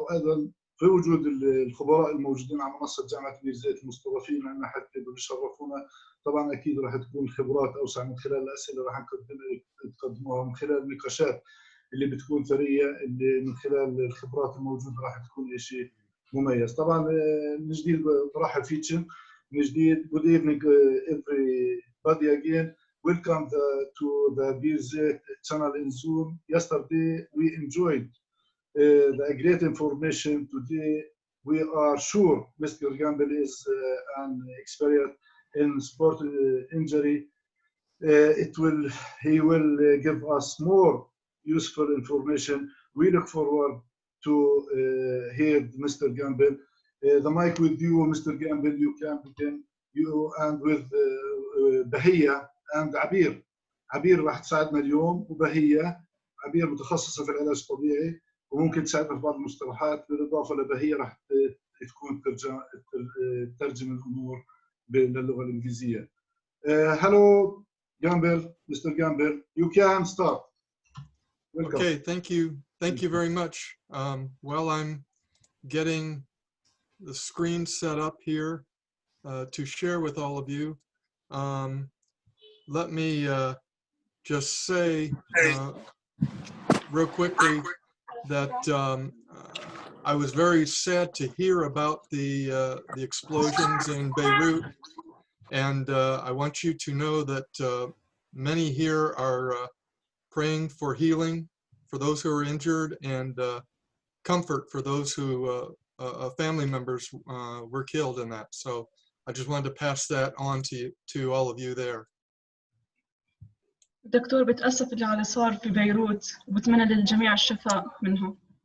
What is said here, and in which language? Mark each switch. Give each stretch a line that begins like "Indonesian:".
Arabic: وايضا في وجود الخبراء الموجودين على منصة جامعة بيرزت المستضافين عندنا حتى بيشرفونا. طبعا اكيد راح تكون خبرات اوسع من خلال الاسئله راح نقدموها، من خلال النقاشات اللي بتكون ثريه، اللي من خلال الخبرات الموجوده راح تكون شيء مميز. طبعا من جديد برحب فيكم من جديد.
English: Good evening everybody again. Welcome to the Bierzet channel in Zoom. Yesterday we enjoyed the great information. Today we are sure Mr. Jambel is an expert in sport injury. He will give us more useful information. We look forward to hear Mr. Jambel. The mic with you, Mr. Jambel. You can begin. You and with Bahia and عبير.
Arabic: عبير راح تساعدنا اليوم، وبهية عبير متخصصة في العلاج الطبيعي وممكن تساعدنا في بعض المصطلحات، بالإضافة لبهية راح تكون ترجم الأمور باللغة الإنجليزية.
English: Hello, Jambel, Mr. Jambel, you can start. Welcome. Okay, thank you. Thank you very much. Well, I'm getting the screen set up here to share with all of you. Let me just say real quickly that I was very sad to hear about the explosions in Beirut, and I want you to know that many here are praying for healing for those who are injured, and comfort for those who family members were killed in that. So I just wanted to pass that on to all of you there.
Arabic: دكتور بتأسف اللي على صار في بيروت، وبتمنى للجميع الشفاء منها.